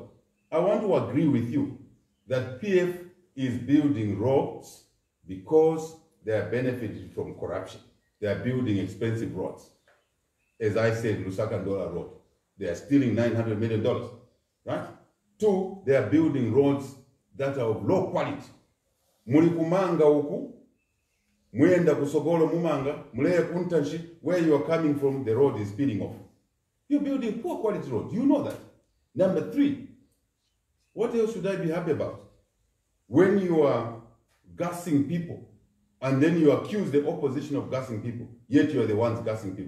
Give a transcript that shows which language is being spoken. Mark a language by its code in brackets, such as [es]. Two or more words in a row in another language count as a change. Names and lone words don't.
[en] I want to agree with you that PF is building roads because they are benefiting from corruption. They are building expensive roads. As I said, Lusaka Ndola Road. They are stealing $900 million, right? 2, they are building roads that are of low quality. [bem] Muli kumanga huku, mwenda kusogolo mumanga, muleye kuntanshi, [en] where you are coming from, the road is speeding off. You're building poor quality roads. You know that. Number 3, what else should I be happy about? When you are gassing people, and then you accuse the opposition of gassing people, yet you are the ones gassing people.